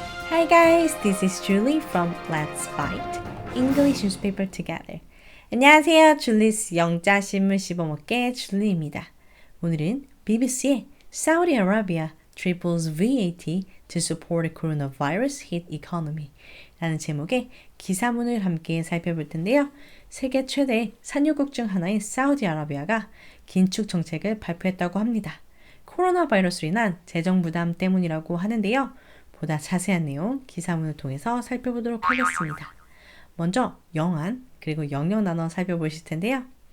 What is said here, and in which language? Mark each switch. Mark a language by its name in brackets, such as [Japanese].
[English] Hi guys, this is Julie from Let's Bite English Newspaper Together. [Korean] 안녕하세요, 줄리스 영자신문 씹어먹기의 줄리입니다. 오늘은 BBC의 사우디아라비아 [English] triples VAT to support the coronavirus hit economy [Korean] 라는 제목의 기사문을 함께 살펴볼 텐데요. 세계 최대 산유국 중 하나인 사우디아라비아가 긴축정책을 발표했다고 합니다. 코로나 바이러스로 인한 재정 부담 때문이라고 하는데요. 보다 자세한 내용 기사문을 통해서 살펴보도록 하겠습니다. 먼저 영안 그리고 영역 나눠 살펴보실 텐데요.